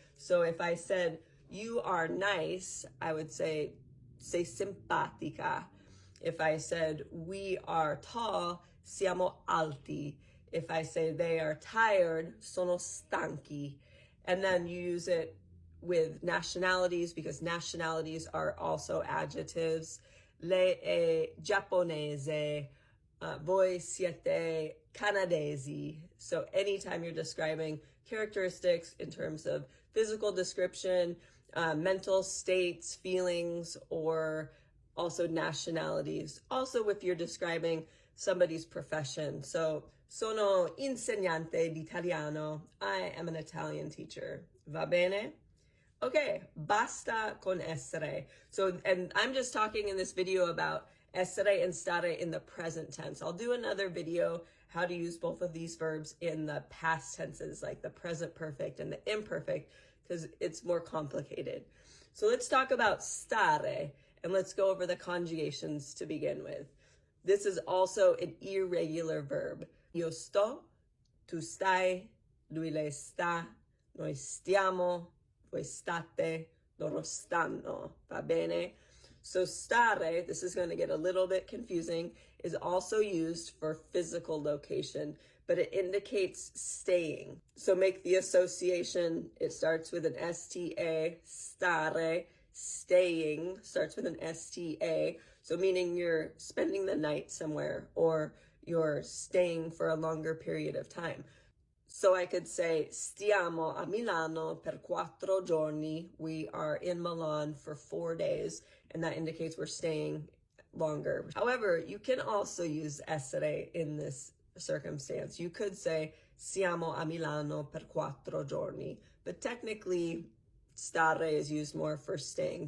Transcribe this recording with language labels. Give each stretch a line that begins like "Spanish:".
English: So if I said, you are nice, I would say,
Italian: sei simpatica.
English: If I said, we are tall,
Italian: siamo alti.
English: If I say they are tired,
Italian: sono stanchi.
English: And then you use it with nationalities because nationalities are also adjectives.
Italian: Lei è giapponese, voi siete canadesi.
English: So anytime you're describing characteristics in terms of physical description, mental states, feelings, or also nationalities. Also, if you're describing somebody's profession.
Italian: So, sono insegnante di italiano.
English: I am an Italian teacher.
Italian: Va bene?
English: Okay,
Italian: basta con essere.
English: So, and I'm just talking in this video about essere and stare in the present tense. I'll do another video how to use both of these verbs in the past tenses, like the present perfect and the imperfect, because it's more complicated. So let's talk about stare, and let's go over the conjugations to begin with. This is also an irregular verb.
Italian: Io sto, tu stai, lui lei sta, noi stiamo, voi state, loro stanno. Va bene?
English: So stare, this is going to get a little bit confusing, is also used for physical location, but it indicates staying. So make the association. It starts with an S-T-A, stare, staying, starts with an S-T-A. So meaning you're spending the night somewhere, or you're staying for a longer period of time. So I could say,
Italian: stiamo a Milano per 4 giorni.
English: We are in Milan for 4 days, and that indicates we're staying longer. However, you can also use essere in this circumstance. You could say,
Italian: siamo a Milano per 4 giorni,
English: but technically, stare is used more for staying.